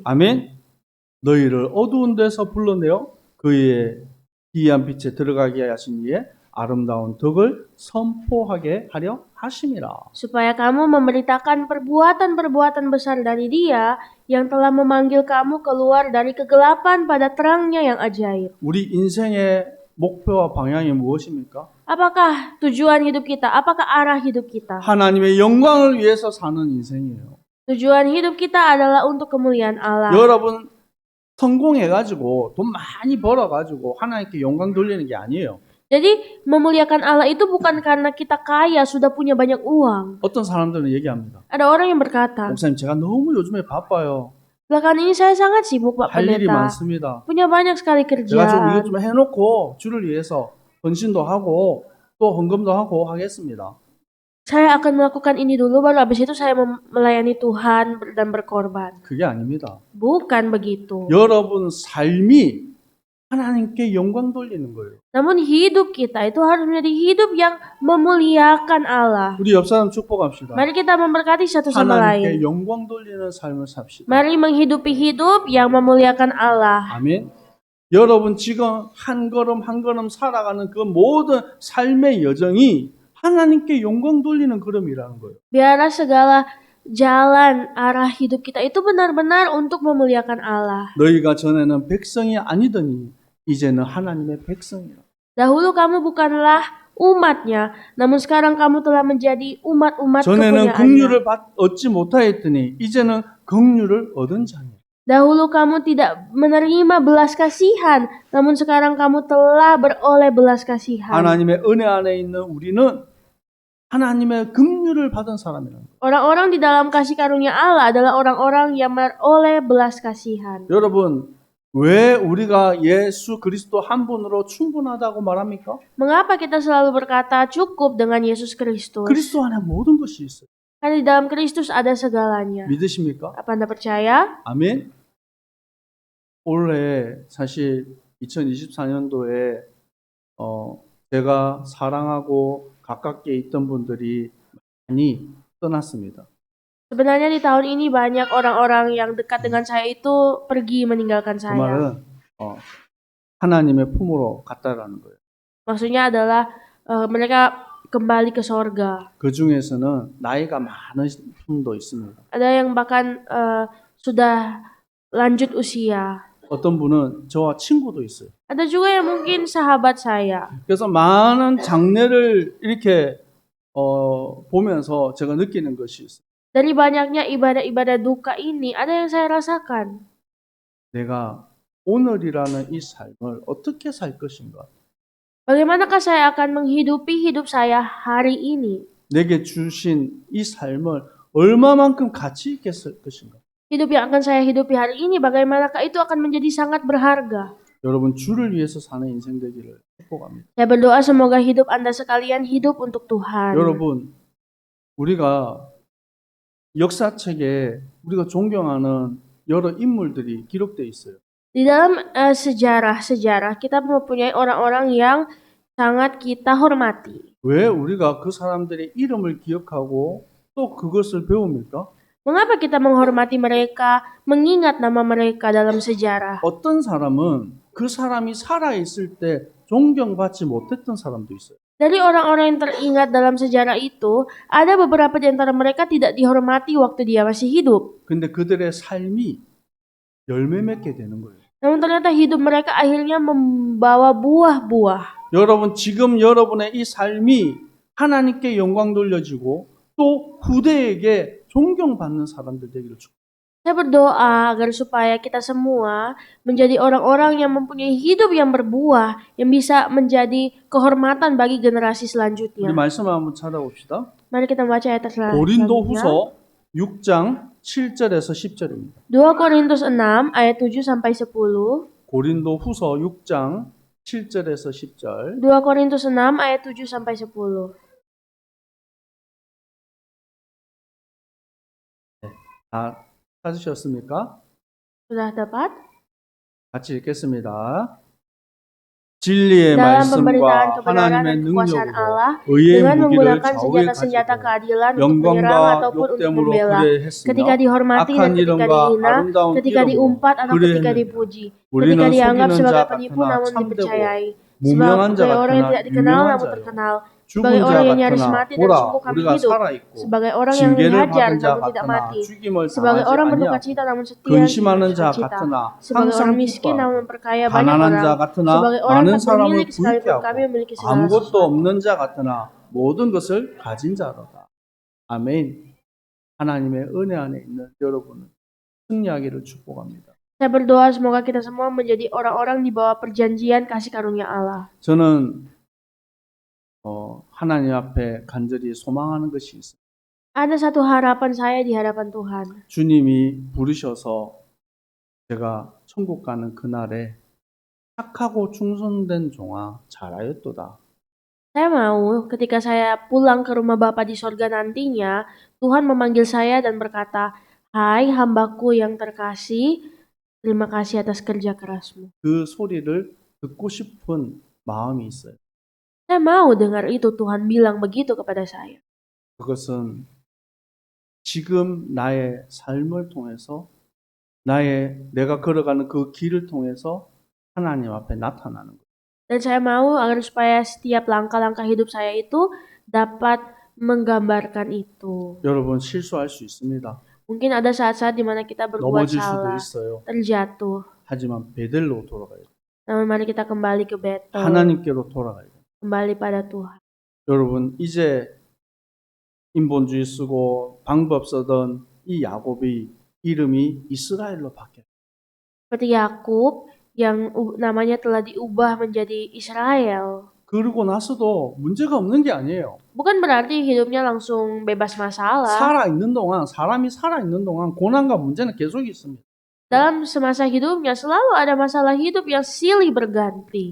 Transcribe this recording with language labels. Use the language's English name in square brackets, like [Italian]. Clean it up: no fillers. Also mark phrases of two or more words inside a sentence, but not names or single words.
[Korean] 아멘. 너희를 어두운 데서 불러내어 그의 기이한 빛에 들어가게 하신 이의 아름다운 덕을 선포하게 하려 하심이라. [Indonesian] Supaya kamu memberitakan perbuatan-perbuatan besar dari Dia yang telah memanggil kamu keluar dari kegelapan pada terangnya yang ajaib. [Korean] 우리 인생의 목표와 방향이 무엇입니까? [Indonesian] Apakah tujuan hidup kita? Apakah arah hidup kita? [Korean] 하나님의 영광을 위해서 사는 인생이에요. [Indonesian] Tujuan hidup kita adalah untuk kemuliaan Allah. [Korean] 여러분 성공해가지고 돈 많이 벌어가지고 하나님께 영광 돌리는 게 아니에요. [Indonesian] Jadi memuliakan Allah itu bukan karena kita kaya, sudah punya banyak uang. [Korean] 어떤 사람들은 얘기합니다. [Indonesian] Ada orang yang berkata, [Korean] 목사님 제가 너무 요즘에 바빠요. [Indonesian] belakangan ini saya sangat sibuk Pak [Korean] 할 일이 [Indonesian] Pendeta. [Korean] 많습니다. [Indonesian] Punya banyak sekali [Korean] 제가 좀 [Indonesian] kerjaan. [Korean] 이것 좀 해놓고 주를 위해서 헌신도 하고 또 헌금도 하고 하겠습니다. [Indonesian] Saya akan melakukan ini dulu, baru habis itu saya melayani Tuhan dan berkorban. [Korean] 그게 아닙니다. [Indonesian] Bukan begitu. [Korean] 여러분 삶이 하나님께 영광 돌리는 거예요. [Indonesian] Namun hidup kita itu harus menjadi hidup yang memuliakan Allah. [Korean] 우리 옆 사람 축복합시다. [Indonesian] Mari kita memberkati satu sama [Korean] 하나님께 [Indonesian] lain. [Korean] 영광 돌리는 삶을 삽시다. [Indonesian] Mari menghidupi hidup yang memuliakan Allah. [Korean] 아멘. 여러분 지금 한 걸음 한 걸음 살아가는 그 모든 삶의 여정이 하나님께 영광 돌리는 걸음이라는 거예요. [Indonesian] Biarlah segala jalan arah hidup kita itu benar-benar untuk memuliakan Allah. [Korean] 너희가 전에는 백성이 아니더니 이제는 하나님의 백성이라. [Indonesian] Dahulu kamu bukanlah umatnya, namun sekarang kamu telah menjadi umat-umat [Korean] 전에는 [Indonesian] kepunyaannya. [Korean] 긍휼을 얻지 못하였더니 이제는 긍휼을 얻은 자니. [Indonesian] Dahulu kamu tidak menerima belas kasihan, namun sekarang kamu telah beroleh belas kasihan. [Korean] 하나님의 은혜 안에 있는 우리는 하나님의 긍휼을 받은 사람이라는 거예요. [Indonesian] Orang-orang di dalam kasih karunia Allah adalah orang-orang yang beroleh belas kasihan. [Korean] 여러분, 왜 우리가 예수 그리스도 한 분으로 충분하다고 말합니까? [Indonesian] Mengapa kita selalu berkata cukup dengan Yesus Kristus? [Korean] 그리스도 안에 모든 것이 있어요. [Indonesian] Karena di dalam Kristus ada segalanya. [Korean] 믿으십니까? [Indonesian] Apa Anda percaya? [Korean] 아멘. 올해 사실 2024년도에 제가 사랑하고 가깝게 있던 분들이 많이 떠났습니다. [Indonesian] Sebenarnya di tahun ini banyak orang-orang yang dekat dengan saya itu pergi meninggalkan [Korean] 그 [Indonesian] saya. [Korean] 말은 하나님의 품으로 갔다라는 거예요. [Indonesian] Maksudnya adalah mereka kembali ke sorga. [Korean] 그 중에서는 나이가 많은 분도 있습니다. [Indonesian] Ada yang bahkan sudah lanjut usia. [Korean] 어떤 분은 저와 친구도 있어요. [Indonesian] Ada juga yang mungkin sahabat saya. [Korean] 그래서 많은 장례를 이렇게 보면서 제가 느끼는 것이 있어요. [Indonesian] Dari banyaknya ibadah-ibadah duka ini, ada yang saya rasakan. [Korean] 내가 오늘이라는 이 삶을 어떻게 살 것인가? [Indonesian] Bagaimanakah saya akan menghidupi hidup saya hari ini? [Korean] 내게 주신 이 삶을 얼마만큼 가치 있게 쓸 것인가? [Indonesian] Hidup yang akan saya hidupi hari ini, bagaimanakah itu akan menjadi sangat berharga? [Korean] 여러분 주를 위해서 사는 인생 되기를 축복합니다. [Indonesian] Saya berdoa semoga hidup Anda sekalian hidup untuk Tuhan. [Korean] 여러분 우리가 역사책에 우리가 존경하는 여러 인물들이 기록되어 있어요. [Indonesian] Di dalam sejarah kita mempunyai orang-orang yang sangat kita hormati. [Korean] 왜 우리가 그 사람들의 이름을 기억하고 또 그것을 배웁니까? [Indonesian] Mengapa kita menghormati mereka, mengingat nama mereka dalam sejarah? [Korean] 어떤 사람은 그 사람이 살아있을 때 존경받지 못했던 사람도 있어요. [Indonesian] Dari orang-orang yang teringat dalam sejarah itu, ada beberapa di antara mereka tidak dihormati waktu dia masih hidup. [Korean] 근데 그들의 삶이 열매 맺게 되는 거예요. [Indonesian] Namun ternyata hidup mereka akhirnya membawa buah-buah. [Korean] 여러분 지금 여러분의 이 삶이 하나님께 영광 돌려지고 또 후대에게 존경받는 사람들 되기를 축복합니다. [Indonesian] Saya berdoa agar supaya kita semua menjadi orang-orang yang mempunyai hidup yang berbuah, yang bisa menjadi kehormatan bagi generasi [Korean] 우리 [Indonesian] selanjutnya. [Korean] 말씀을 한번 찾아봅시다. [Indonesian] Mari kita baca ayat selanjutnya. [Korean] 고린도후서 6장 7절에서 10절입니다. [Indonesian] 2 Korintus 6 ayat 7 sampai 10. [Korean] 고린도후서 6장 7절에서 10절. [Indonesian] 2 Korintus 6 ayat 7 sampai 10. [Korean] 다 찾으셨습니까? [Indonesian] Sudah dapat? [Korean] 같이 읽겠습니다. 진리의 [Indonesian] Dalam pemberitaan [Korean] 말씀과 [Indonesian] kebenaran [Korean] 하나님의 [Indonesian] dan kekuasaan Allah [Korean] 능력으로 의의 [Indonesian] dengan [Korean] 무기를 [Indonesian] menggunakan [Korean] 좌우에 [Indonesian] senjata-senjata [Korean] 가지고 [Indonesian] keadilan untuk menyerang [Korean] 영광과 [Indonesian] ataupun untuk [Korean] 욕됨으로 [Indonesian] membela, [Korean] 그레했으며 [Indonesian] ketika dihormati dan [Korean] 악한 [Indonesian] ketika [Korean] 이름과 [Indonesian] dihina, [Korean] 아름다운 [Indonesian] ketika [Korean] 이름으로 [Indonesian] diumpat atau ketika [Korean] 그레했느니라. [Indonesian] dipuji, [Korean] 우리는 [Indonesian] ketika dianggap [Korean] 속이는 [Indonesian] sebagai [Korean] 자 [Indonesian] penipu [Korean] 같으나 [Indonesian] namun [Korean] 참되고 [Indonesian] dipercayai, [Korean] 무명한 자 [Indonesian] sebagai orang yang [Korean] 같으나 [Indonesian] tidak dikenal [Korean] 유명한 [Indonesian] namun [Korean] 자요. [Indonesian] terkenal, [Korean] 죽은 [Indonesian] sebagai [Korean] 자 [Indonesian] orang yang nyaris [Korean] 같으나 [Indonesian] mati dan [Korean] 보라 [Indonesian] sungguh kami [Korean] 우리가 [Indonesian] hidup, [Korean] 살아있고 [Indonesian] sebagai orang yang [Korean] 징계를 [Indonesian] dihajar [Korean] 받은 자 [Indonesian] namun tidak [Korean] 같으나 [Indonesian] mati, [Korean] 죽임을 [Indonesian] sebagai [Korean] 당하지 [Indonesian] orang [Korean] 아니하고 [Indonesian] berduka cita namun setia [Korean] 근심하는 [Indonesian] tidak [Korean] 자 [Indonesian] berduka cita, [Korean] 같으나 [Indonesian] sebagai [Korean] 항상 [Indonesian] orang miskin [Korean] 기뻐하고 [Indonesian] namun memperkaya banyak [Korean] 가난한 자 [Indonesian] orang, [Korean] 같으나 [Indonesian] sebagai orang [Korean] 많은 [Indonesian] tak [Korean] 사람을 [Indonesian] bermilik [Korean] 부유케 [Indonesian] sekalipun kami [Korean] 하고 [Indonesian] memiliki segala [Korean] 아무것도 [Indonesian] sesuatu. [Korean] 없는 자 같으나 모든 것을 가진 자로다. 아멘. 하나님의 은혜 안에 있는 여러분은 승리하기를 축복합니다. [Indonesian] Saya berdoa semoga kita semua menjadi orang-orang di bawah perjanjian kasih karunia Allah. [Korean] 저는 하나님 앞에 간절히 소망하는 것이 있어요. [Indonesian] Ada satu harapan saya di hadapan Tuhan. [Korean] 주님이 부르셔서 제가 천국 가는 그날에 착하고 충성된 종아 잘하였도다. [Indonesian] Saya mau ketika saya pulang ke rumah Bapa di sorga nantinya, Tuhan memanggil saya dan berkata, "Hai hambaku yang terkasih, terima kasih atas kerja kerasmu." [Korean] 그 소리를 듣고 싶은 마음이 있어요. [Indonesian] Saya mau dengar itu, Tuhan bilang begitu kepada saya. [Korean] 그것은 지금 나의 삶을 통해서 내가 걸어가는 그 길을 통해서 하나님 앞에 나타나는 거예요. [Indonesian] Dan saya mau agar supaya setiap langkah-langkah hidup saya itu dapat menggambarkan itu. [Korean] 여러분 실수할 수 있습니다. [Indonesian] Mungkin ada saat-saat di mana kita berbuat [Korean] 넘어질 수도 [Indonesian] salah, [Korean] 있어요. [Indonesian] terjatuh. [Korean] 하지만 베델로 돌아가야 돼요. [Indonesian] Namun mari kita kembali ke Betel, [Korean] 하나님께로 돌아가야 돼요. [Indonesian] kembali pada Tuhan. [Korean] 여러분 이제 인본주의 쓰고 방법 쓰던 이 야곱의 이름이 이스라엘로 바뀌어요. [Indonesian] Seperti Yakub yang namanya telah diubah menjadi Israel. [Korean] 그러고 나서도 문제가 없는 게 아니에요. [Indonesian] Bukan berarti hidupnya langsung bebas masalah. [Korean] 사람이 살아있는 동안 고난과 문제는 계속 있습니다. [Indonesian] Dalam semasa hidupnya selalu ada masalah hidup yang silih berganti.